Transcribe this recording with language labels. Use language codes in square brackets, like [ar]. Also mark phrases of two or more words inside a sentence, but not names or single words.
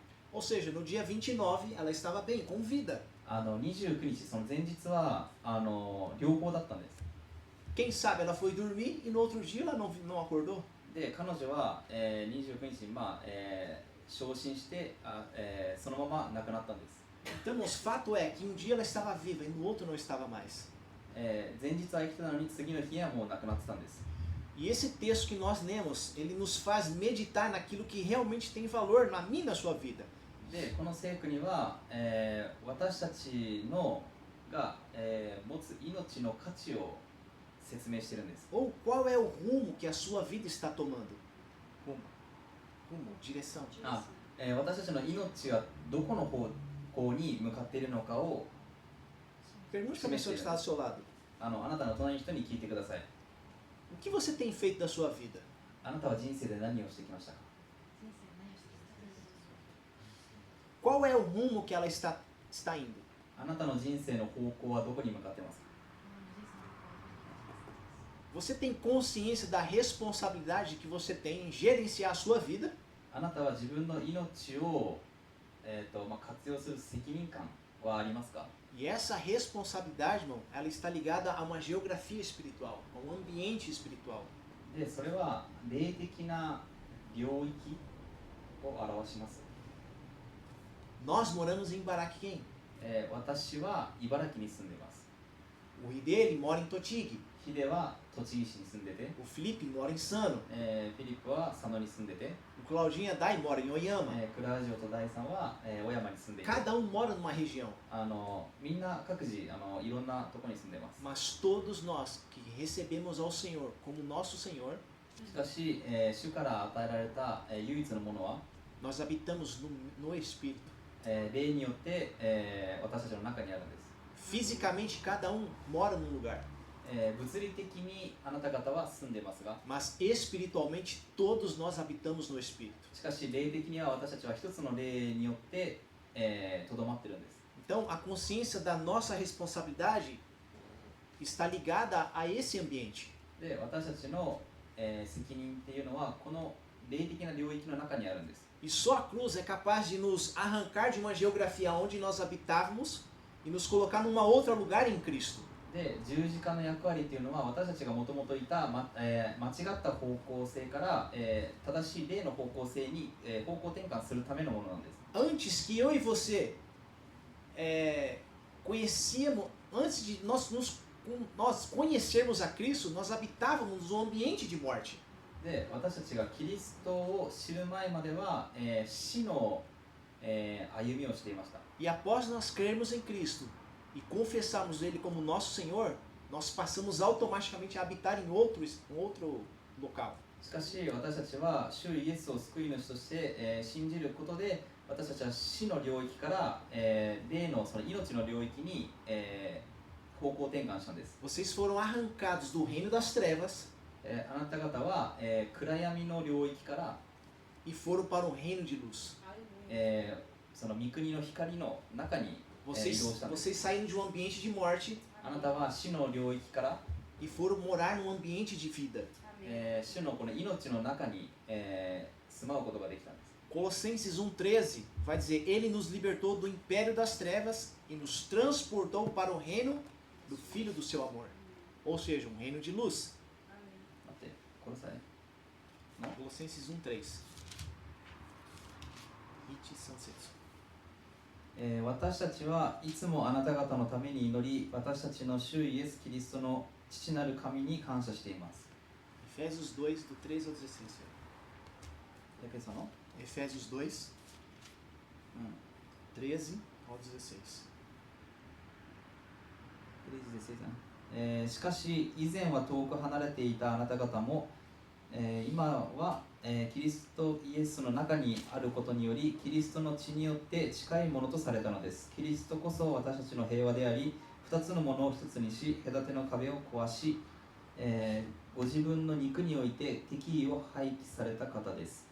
[pt] Ou seja, no dia 29 ela estava bem, com vida. [ja] 29 日、その前日は良好だったんです。 [pt] Quem sabe ela foi dormir e no outro dia ela não acordou. [ja] で彼女は、29日に、昇進してそのまま亡くなったんです。 [pt] Então, irmãos, fato é que um dia ela estava viva e no outro não estava mais. [ja] 前日は生きてたのに次の日にはもう亡くなってたんです。 [pt] E esse texto que nós lemos, ele nos faz meditar naquilo que realmente tem valor na minha e na sua vida. [ja] でこの聖句には、私たちのが、持つ命の価値を説明してるんです。 [pt] Ou qual é o rumo que a sua vida está tomando? Rumo, direção. [ja] 私たちの命がどこの方向に向かっているのかを [pt] Pergunte para a pessoa que está ao seu lado. [ja] あなたの隣の人に聞いてください。 [pt] O que você tem feito da sua vida? [ja] あなたは人生で何をしてきましたか？ [pt] Qual é o rumo que ela está indo? [ja] あなたの人生の方向はどこに向かってますか？ [pt] Você tem consciência da responsabilidade que você tem em gerenciar a sua vida? [ja] あなたは自分の命を、活用する責任感はありますか？ [pt] E essa responsabilidade, irmão, ela está ligada a uma geografia espiritual, a um ambiente espiritual. [ja] でそれは霊的な領域を表します。 [pt] Nós moramos em Baraquém. [ja] 私は茨城に住んでいます。 [pt] O Ri dele mora em Totig. [ja] ヒデは栃木市に住んでて、 [pt] O Felipe mora em Sano. [ja] フィリップは佐野に住んでて、 [pt] O Claudinha Dai mora em Oyama. [ja] クラウジオと大さんは、小山に住んでいて、 [pt] Cada um mora numa região. [ja] みんな各自いろんなところに住んでます。 [pt] Mas todos nós que recebemos ao Senhor como nosso Senhor, [ja] しかし、主から与えられた、唯一のものは、 [pt] nós habitamos no Espírito. [ja] 霊によって、私たちの中にあるんです。 [pt] Fisicamente, cada um mora num lugar. [ja] 物理的にあなた方は住んでますが、 [pt] Mas espiritualmente, todos nós habitamos no Espírito. [ja] しかし霊的には私たちは一つの霊によってとどまってるんです。 [pt] Então, a consciência da nossa responsabilidade está ligada a esse ambiente. [ja] で、私たちの、責任っていうのはこの霊的な領域の中にあるんです。 [pt] E só a cruz é capaz de nos arrancar de uma geografia onde nós habitávamos e nos colocar num outro lugar em Cristo. [ja] で、十字架の役割っていうのは私たちがもともといた、間違った方向性から、正しい霊の方向性に、方向転換するためのものなんです。 [pt] Antes que eu e você conhecíamos, antes de nós conhecermos a Cristo, nós habitávamos um ambiente de morte. [ja] で、私たちがキリストを知る前までは、死の、歩みをしていました。 [pt] E após nós crermos em Cristo e confessarmos Ele como nosso Senhor, nós passamos automaticamente a habitar em outro local. [ja] しかし私たちは主イエスを救い主として、信じることで私たちは死の領域から、霊のその命の領域に、方向転換したんです。 [pt] Vocês foram arrancados do reino das trevas [ja] あなた方は、暗闇の領域から、 [pt] e foram para o reino de luz. [ja] その御国の光の中に、移動 [pt] Vocês, [ja] したんです。 [pt] vocês saíram de um ambiente de morte [ja] あなたは死の領域から、 [pt] e foram morar num ambiente de vida. [ja] 主のこの命の中に、住まうことができたんです。 [pt] Colossenses 1,13 vai dizer: Ele nos libertou do império das trevas e nos transportou para o reino do Filho do seu amor. Ou seja, um reino de luz. [ja] 待って、これさえ。 [pt] Colossenses 1,3. [ja] 一章三節. 私たちはいつもあなた方のために祈り、私たちの主イエス・キリストの父なる神に感謝しています。 [pt] Efésios 2, do 13 ao 16. [ja] エペソの、 [pt] Efésios 2, 13 ao 16. [ja] しかし以前は遠く離れていたあなた方も、今は、キリストイエスの中にあることによりキリストの血によって近いものとされたのです。キリストこそ私たちの平和であり、二つのものを一つにし隔ての壁を壊し、ご自分の肉において敵意を廃棄された方です。